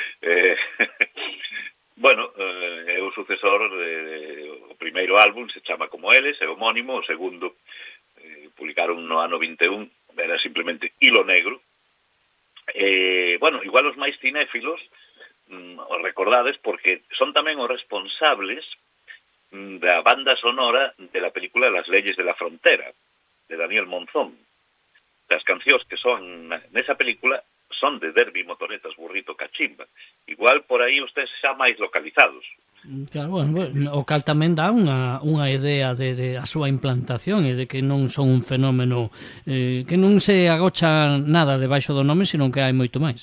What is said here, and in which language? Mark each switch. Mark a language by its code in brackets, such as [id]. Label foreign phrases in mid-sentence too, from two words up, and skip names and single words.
[gl] Bueno, é o sucesor o primeiro álbum, se chama como eles, é homónimo, o segundo publicaron no ano 21, era simplemente Hilo Negro. Bueno, igual os máis cinéfilos os recordades porque son tamén os responsables da banda sonora [es] de la película [gl] Las leyes de la frontera, de Daniel Monzón. As cancións que son nesa película son de Derbi, Motoretas, Burrito, Cachimba. Igual por aí ustedes xa máis localizados. Claro, bueno, o cal tamén dá unha idea de a súa implantación e de que non son un fenómeno que non se agocha nada debaixo do nome, sino que hai moito máis.